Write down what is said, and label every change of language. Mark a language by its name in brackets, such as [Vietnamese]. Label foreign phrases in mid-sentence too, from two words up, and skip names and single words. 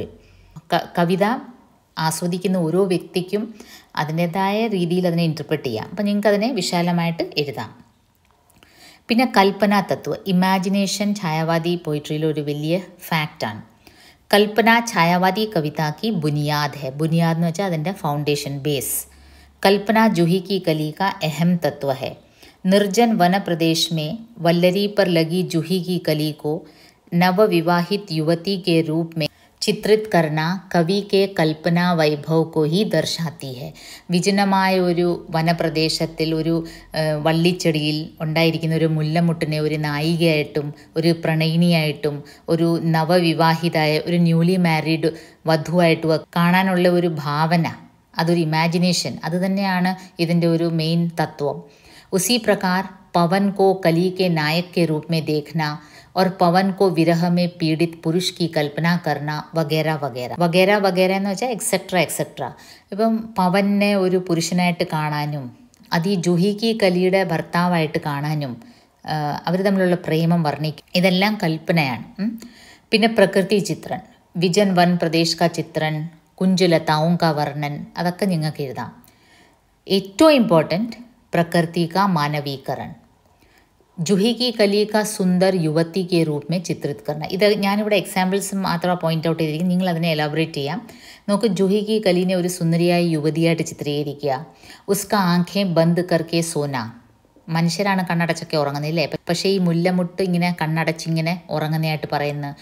[Malayalam] കവിത ആസ്വദിക്കുന്ന ഓരോ വ്യക്തിക്കും അതിൻ്റേതായ രീതിയിൽ അതിനെ ഇൻറ്റർപ്രറ്റ് ചെയ്യാം. അപ്പം നിങ്ങൾക്ക് അതിനെ വിശാലമായിട്ട് എഴുതാം. പിന്നെ കൽപ്പന തത്വ, ഇമാജിനേഷൻ ഛായാവാദി പോയിട്രിയിൽ ഒരു വലിയ ഫാക്റ്റാണ്. [Hindi] कल्पना छायावादी कविता की बुनियाद है. [Malayalam] ബുനിയാദ് എന്ന് വെച്ചാൽ അതിൻ്റെ [English] foundation, base. [Hindi] कल्पना जूही की कली का अहम तत्व है. निर्जन वन प्रदेश में वल्लरी पर लगी जूही की कली को नवविवाहित युवती के रूप में चित्रित करना कवि की कल्पना वैभव को ही दर्शाती है. [Malayalam] വിജനമായ ഒരു വനപ്രദേശത്തിൽ ഒരു വള്ളിച്ചെടിയിൽ ഉണ്ടായിരിക്കുന്ന ഒരു മുല്ലമുട്ടിനെ ഒരു നായികയായിട്ടും ഒരു പ്രണയിനിയായിട്ടും ഒരു നവവിവാഹിതായ ഒരു [English] newly married [Malayalam] വധുവായിട്ടും കാണാനുള്ള ഒരു ഭാവന, അതൊരു ഇമാജിനേഷൻ, അത് തന്നെയാണ് ഇതിൻ്റെ ഒരു മെയിൻ തത്വം. [Hindi] उसी प्रकार पवन को कली के नायक के रूप में देखना और पवन को विरह में पीड़ित पुरुष की कल्पना करना वगैरह वगैरह वगैरह वगैरह [Malayalam] എന്ന് വെച്ചാൽ [English] etcetera etcetera. [Malayalam] ഇപ്പം പവനെ ഒരു പുരുഷനായിട്ട് കാണാനും അത് ഈ [Hindi] जूही की [Malayalam] കലിയുടെ ഭർത്താവായിട്ട് കാണാനും അവർ തമ്മിലുള്ള പ്രേമം വർണ്ണിക്കും, ഇതെല്ലാം കൽപ്പനയാണ്. [Hindi] പിന്നെ प्रकृति चित्रण, विजन वन प्रदेश का चित्रण, कुंजलताओं का वर्णन, [Malayalam] അതൊക്കെ നിങ്ങൾക്ക് എഴുതാം. ഏറ്റവും ഇമ്പോർട്ടൻറ്റ് [Hindi] प्रकृति का मानवीकरण, जूही की कली का सुंदर युवती के रूप में चित्रित करना. [Malayalam] ഇത് ഞാനിവിടെ എക്സാമ്പിൾസ് മാത്രം [English] point out [Malayalam] ചെയ്തിരിക്കും, നിങ്ങൾ അതിനെ എലാബറേറ്റ് ചെയ്യാം. നമുക്ക് [Hindi] जूही की [Malayalam] കലിനെ ഒരു സുന്ദരിയായ യുവതിയായിട്ട് ചിത്രീകരിക്കുക. [Hindi] उसका आँखें बंद करके सोना, [Malayalam] മനുഷ്യരാണ് കണ്ണടച്ചൊക്കെ ഉറങ്ങുന്നില്ലേ, പക്ഷേ ഈ മുല്ലമുട്ട് ഇങ്ങനെ കണ്ണടച്ചിങ്ങനെ ഉറങ്ങുന്നതായിട്ട് പറയുന്നത്.